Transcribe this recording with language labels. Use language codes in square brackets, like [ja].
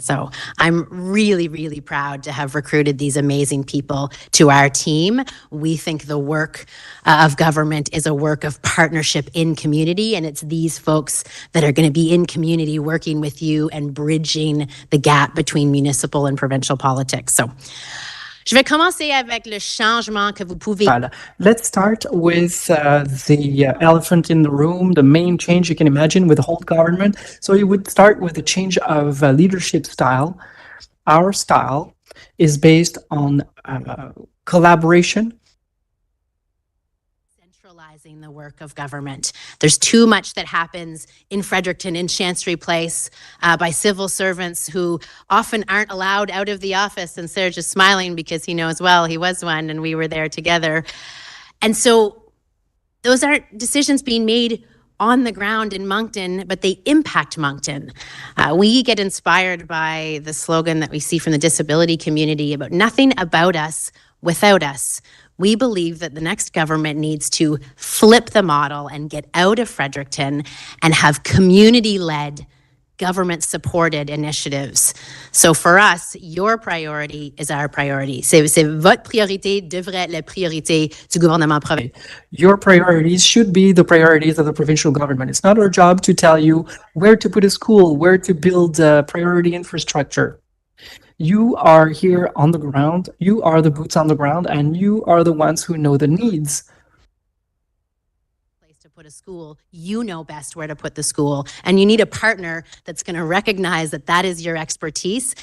[en] So I'm really, really proud to have recruited these amazing people to our team. We think the work of government is a work of partnership in community, and it's these folks that are going to be in community working with you and bridging the gap between municipal and provincial politics. [fr] So je vais commencer avec le changement que vous pouvez. [en] Let's start with the elephant in the room, the main change you can imagine with the whole government. So you would start with a change of leadership style. Our style is based on collaboration. Centralizing the work of government. There's too much that happens in Fredericton, in Chancery Place, by civil servants who often aren't allowed out of the office. And Serge is smiling because he knows well he was one and we were there together. And so those aren't decisions being made on the ground in Moncton, but they impact Moncton. We get inspired by the slogan that we see from the disability community about nothing about us without us. We believe that the next government needs to flip the model and get out of Fredericton and have community-led, government-supported initiatives. So for us, your priority is our priority. [fr] C'est votre priorité devrait être la priorité du gouvernement provincial. [en] Your priorities should be the priorities of the provincial government. It's not our job to tell you where to put a school, where to build priority infrastructure. You are here on the ground, you are the boots on the ground, and you are the ones who know the needs. Place to put a school, you know best where to put the school, and you need a partner that's going to recognize that that is your expertise.